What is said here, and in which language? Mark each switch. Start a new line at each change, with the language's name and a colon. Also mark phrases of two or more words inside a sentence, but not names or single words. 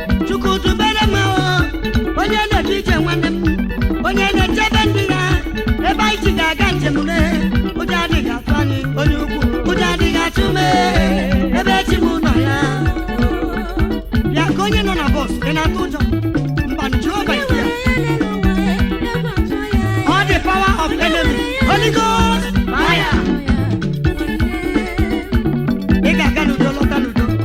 Igbo: Chukwu dubere m o, onye na-eje ije nwanne m, onye na-echebe ndị ya, ebe anyị ji ga-aga njem lee. Ụjọ adịghị atụ anyị, onye ukwu, ụjọ adịghị atụ m, ebe chi m nọ ya. Bịa ka onye nọ na bọs, ị na-atụ ụjọ?
English: Mba, Jehova is here. All the power of enemy, Holy Ghost, fire.
Igbo: Ị ga-aga n'udo, lọta n'udo.